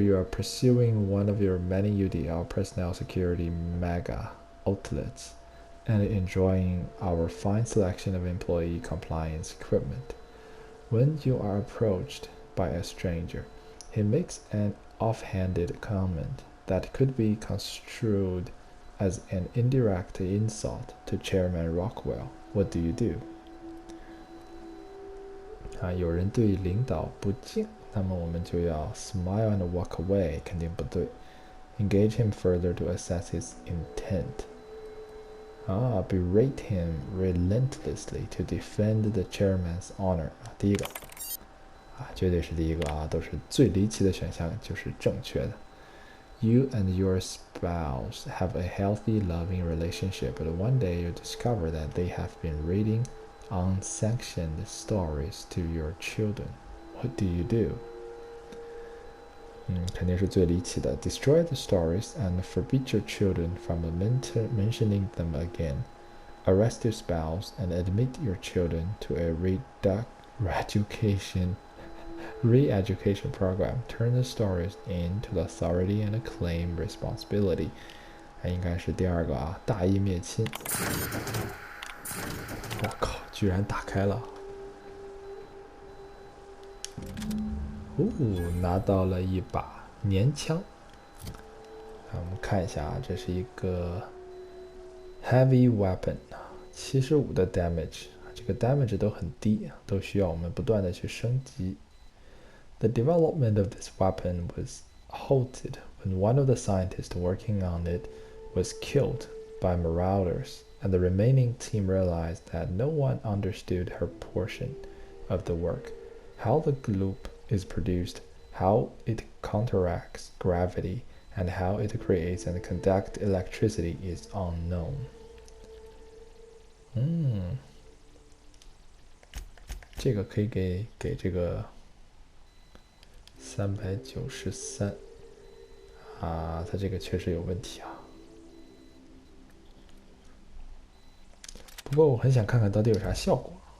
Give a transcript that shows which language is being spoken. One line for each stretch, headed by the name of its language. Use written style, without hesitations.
English: You are pursuing one of your many UDL personnel security mega outlets and enjoying our fine selection of employee compliance equipment. When you are approached by a stranger, he makes an offhanded comment that could be construed as an indirect insult to Chairman Rockwell. What do you do?
Chinese: 有人对领导不敬，那么我们就要
English: smile and walk away，
Chinese: 肯定不对。
English: Engage him further to assess his intent. Berate him relentlessly to defend the chairman's honor.
Chinese: 第一个绝对是第一个啊，都是最离奇的选项，就是正确的。
English: You and your spouse have a healthy, loving relationship, but one day you discover that they have been reading unsanctioned stories to your children. What do you do?
Chinese: 肯定是最离奇的。
English: Destroy the stories and forbid your children from mentioning them again. Arrest your spouse and admit your children to a re-education program. Turn the stories into the authority and claim responsibility.
Chinese: 应该是第二个啊，大义灭亲。我靠，居然打开了！拿到了一把粘枪。我们看一下啊，这是一个 heavy weapon， 75的 damage， 这个 damage 都很低，都需要我们不断的去升级。
English: The development of this weapon was halted when one of the scientists working on it was killed by marauders, and the remaining team realized that no one understood her portion of the work. How the gloop is produced, how it counteracts gravity, and how it creates and conducts electricity is unknown.
Chinese: 这个可以给这个393啊，它这个确实有问题啊。不过我很想看看到底有啥效果。